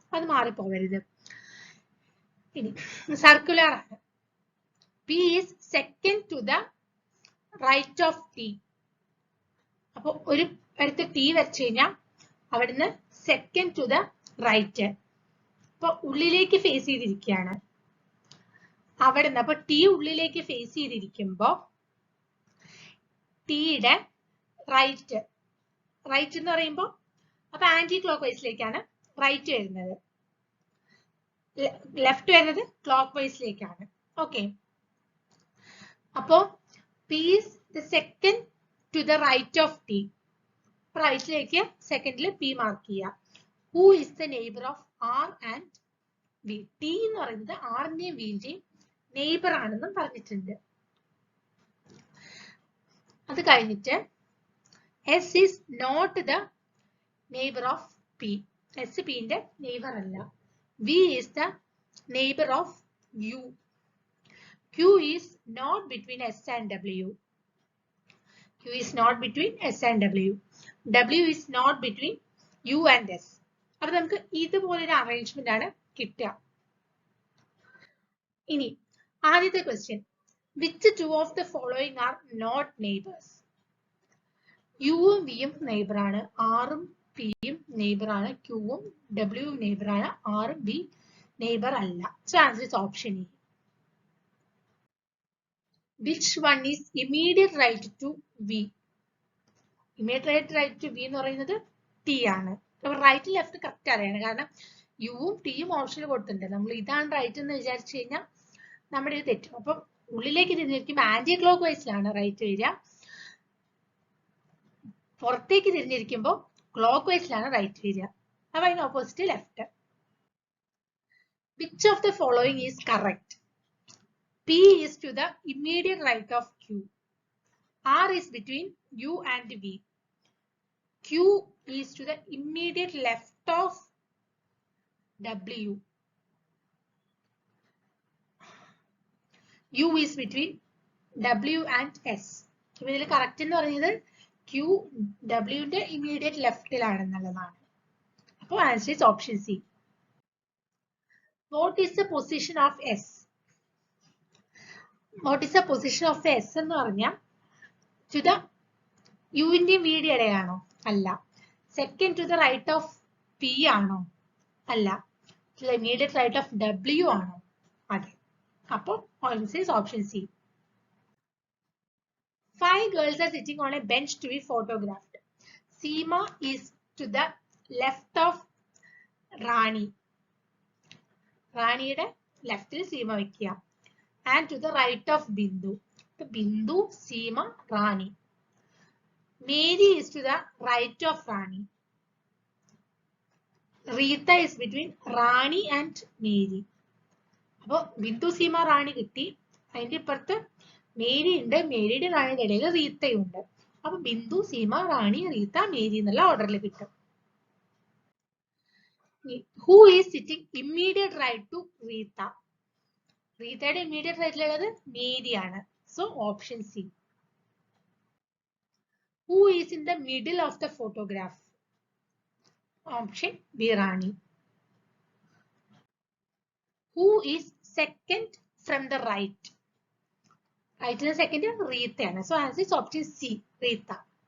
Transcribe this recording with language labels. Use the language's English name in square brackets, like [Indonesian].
[Malayalam] അത് മാറിപ്പോകരുത്. ഇനി സർക്കുലർ ആണ്. [English] P is second to the right of T. [Malayalam] അപ്പൊ ഒരു അടുത്ത് T വെച്ച് കഴിഞ്ഞാൽ അവിടുന്ന് സെക്കൻഡ് ടു ദ റൈറ്റ്. അപ്പൊ ഉള്ളിലേക്ക് ഫേസ് ചെയ്തിരിക്കുകയാണ് അവിടുന്ന്. അപ്പൊ T ഉള്ളിലേക്ക് ഫേസ് ചെയ്തിരിക്കുമ്പോ ടിയുടെ റൈറ്റ് എന്ന് പറയുമ്പോൾ അപ്പൊ ആന്റി ക്ലോക്ക് വൈസിലേക്കാണ് റൈറ്റ് വരുന്നത്, ലെഫ്റ്റ് വരുന്നത് ക്ലോക്ക് വൈസിലേക്കാണ്. ഓക്കെ, അപ്പോ [English] P is the second to the right of T. [Malayalam] റൈറ്റിലേക്ക് സെക്കൻഡിൽ P മാർക്ക് ചെയ്യുക. [English] Who is the neighbor of R and V? [Malayalam] T എന്ന് പറയുന്നത് ആറിന്റെയും വിന്റെയും നെയ്ബർ ആണെന്നും പറഞ്ഞിട്ടുണ്ട്. അത് കഴിഞ്ഞിട്ട് [English] S is not the neighbor of P. [Malayalam] S Pന്റെ neighbour അല്ല. [English] V is the neighbor of U. Q is not between S and W. Q is not between S and W. W is not between U and S. [Malayalam] അപ്പൊ നമുക്ക് ഇതുപോലൊരു arrangement ആണ് കിട്ടുക. ഇനി ആദ്യത്തെ question. [English] Which two of the following are not neighbours? [Malayalam] യുവും വിയും neighbour ആണ്, ആറും പിയും നെയ്ബർ ആണ്, ക്യൂവും ഡബ്ല്യുവും നെയ്ബർ ആണ്, ആറും ബി നെയ്ബർ അല്ല. [English] So answer is option E. Which one is immediate right to V? Immediate right to V [Malayalam] എന്ന് പറയുന്നത് [English] T [Malayalam] ആണ്. അപ്പൊ റൈറ്റ് ലെഫ്റ്റ് കറക്റ്റ് അറിയാണ്. കാരണം യുവും ടിയും ഓപ്ഷനിൽ കൊടുത്തിട്ടുണ്ട്. നമ്മൾ ഇതാണ് റൈറ്റ് എന്ന് വിചാരിച്ചു കഴിഞ്ഞാൽ നമ്മുടെ ഇത് തെറ്റും. അപ്പം ഉള്ളിലേക്ക് തിരിഞ്ഞിരിക്കുമ്പോൾ ആന്റി ക്ലോക്ക് വൈസിലാണ് റൈറ്റ് വരിക, പുറത്തേക്ക് തിരിഞ്ഞിരിക്കുമ്പോൾ ക്ലോക്ക് വൈസിലാണ് റൈറ്റ് വരിക. അപ്പൊ അതിന് opposite left. [English] Which of the following is correct? P is to the immediate right of Q. R is between U and V. Q is to the immediate left of W. U is between W and S. [Malayalam] അപ്പോൾ ഇതിൽ correct എന്ന് പറയുന്നത് Q Wന്റെ immediate ലെഫ്റ്റിലാണെന്നുള്ളതാണ്. [English] അപ്പോൾ answer is option C. What is the position of S? What is the position of S [Malayalam] എന്ന് പറഞ്ഞാൽ [English] to the [Malayalam] യുവിന്റെയും വിയുടെ ഇടയിലാണോ? അല്ല. [English] second to the right of P [Malayalam] ആണോ? അല്ല. [English] To the immediate right of W ആണോ? [Malayalam] അതെ. അപ്പോൾ [English] Answer is option C. 5 girls are sitting on a bench to be photographed. Seema is to the left of Rani. [Malayalam] റാണിയുടെ ലെഫ്റ്റിൽ സീമ വെക്കുക. [English] And to the right of Bindu. Bindu, Seema, Rani. Mary is to the right of Rani. Reetha is between Rani and Mary. [Malayalam] അപ്പൊ ബിന്ദു സീമ റാണി കിട്ടി. അതിന്റെ ഇപ്പുറത്ത് Mary ഉണ്ട്. മേരിയുടെ റാണിയുടെ ഇടയിൽ റീത്തയുണ്ട്. അപ്പൊ ബിന്ദു സീമ റാണി റീത്ത മേരി എന്നുള്ള ഓർഡറിൽ കിട്ടും. [English] Who is sitting immediate right to Reetha? [Malayalam] റീത്തയുടെ immediate റൈറ്റിലുള്ളത് മേരിയാണ്. [English] So option C. Who is in the middle of the photograph? Option B, Rani. Who is second from the right? Right in the second is Reetha. So answer is option C, Reetha.